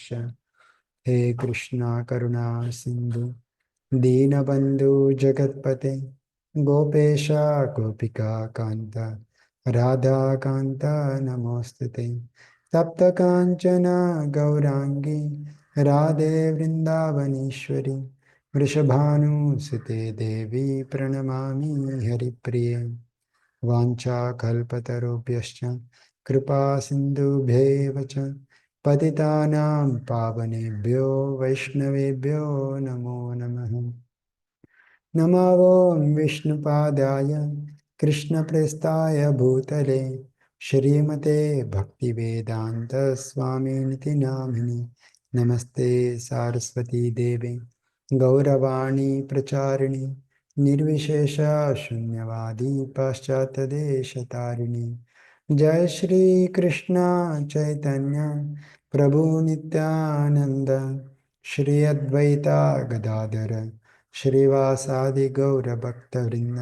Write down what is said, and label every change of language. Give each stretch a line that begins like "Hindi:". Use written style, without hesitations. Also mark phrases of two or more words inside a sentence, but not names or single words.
Sanskrit: హే కృష్ణ కరుణా సింధు దీనబంధు జగత్పతే గోపేశ గోపికా కాంత రాధాకాంత నమోస్తుతే. తప్త కాంచన గౌరాంగి రాధే వృందావనేశ్వరి వృషభానుసుతే దేవి ప్రణమామి హరిప్రియ. వాంఛాకల్పతరుభ్యశ్చ కృపా సింధుభ్యేవ చ పతితానాం పావనేభ్యో వైష్ణవేభ్యో నమో నమః. నమో ఓం విష్ణుపాదాయ కృష్ణప్రేస్థాయ భూతలే శ్రీమతే భక్తివేదాంత స్వామినితి నామిని. నమస్తే సారస్వతీ దేవి గౌరవాణి ప్రచారిణి నిర్విశేష శూన్యవాది పాశ్చాత్యదేశతారిణి. జయ శ్రీ కృష్ణ చైతన్య ప్రభు నిత్యానంద శ్రీ అద్వైత గదాధర శ్రీవాసాది గౌరభక్తవృంద.